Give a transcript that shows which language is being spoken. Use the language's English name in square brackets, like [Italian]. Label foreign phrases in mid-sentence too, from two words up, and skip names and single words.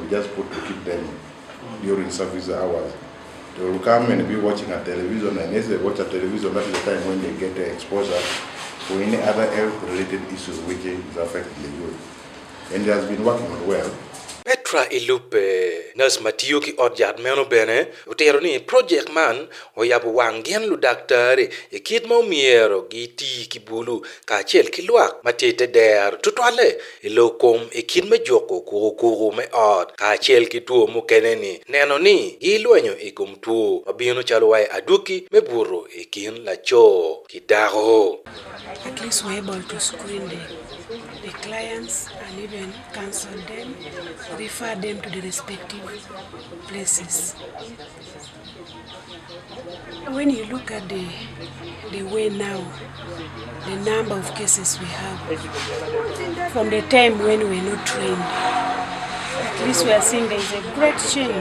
[English] We just put to keep them during service hours. They will come and be watching a television, and as they watch a television, that is the time when they get the exposure to any other health-related issues which is affecting the youth. And it has been working well. [Acoli] Petra ilupe nurse Matiyuki odjat meno bene utero ni project man oyabu wangen lu daktari ikit mo miero giti kibulu ka chel kilwak matete der tutwale ilokom ikit me joko kugu me od ka chel kituo mukeneni neno ni gilwenyo ikum tuo mabino chalwai aduki me buru ikin la cho kidago. [English] At least we're able to screen the clients and even cancel them, refer them to the respective places. When you look at the way now, the number of cases we have, from the time when we were not trained, at least we are seeing there is a great change.